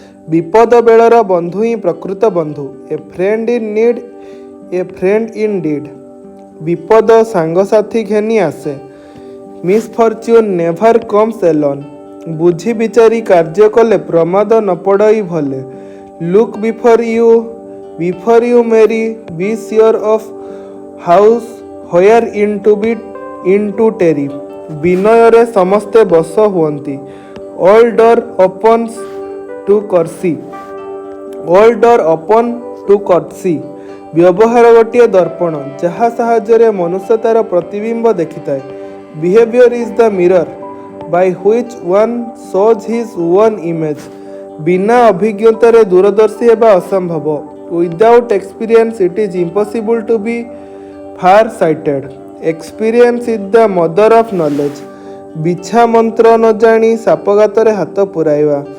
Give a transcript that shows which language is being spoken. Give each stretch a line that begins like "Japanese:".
Odia: ବିପଦ ବେଳର ବନ୍ଧୁ ହିଁ ପ୍ରକୃତ ବନ୍ଧୁ।
English: A friend in need, a friend in deed.
Odia: ବିପଦ ସାଙ୍ଗସାଥି ଘେନି ଆସେ।
English: Misfortune never comes alone.
Odia: ବୁଝି ବିଚାରି କାର୍ଯ୍ୟ କଲେ ପ୍ରମାଦ ନ ପଡ଼ଇ ଭଲେ।
English: Look Before you marry, be sure of house where into tarry।
Odia: ବିନୟରେ ସମସ୍ତେ ବଶ ହୁଅନ୍ତି।
English: All door opens to courtesy। All door open to courtesy।
Odia: ବ୍ୟବହାର ଗୋଟିଏ ଦର୍ପଣ, ଯାହା ସାହାଯ୍ୟରେ ମନୁଷ୍ୟ ତାର ପ୍ରତିବିମ୍ବ ଦେଖିଥାଏ।
English: Behavior is the mirror by which one shows his own image।
Odia: ବିନା ଅଭିଜ୍ଞତାରେ ଦୂରଦର୍ଶୀ ହେବା ଅସମ୍ଭବ।
English: Without experience it is impossible to be far sighted। Experience is the mother of knowledge।
Odia: ବିଛା ମନ୍ତ୍ର ନ ଜାଣି ସାପ ଗାତରେ ହାତ ପୁରାଇବା।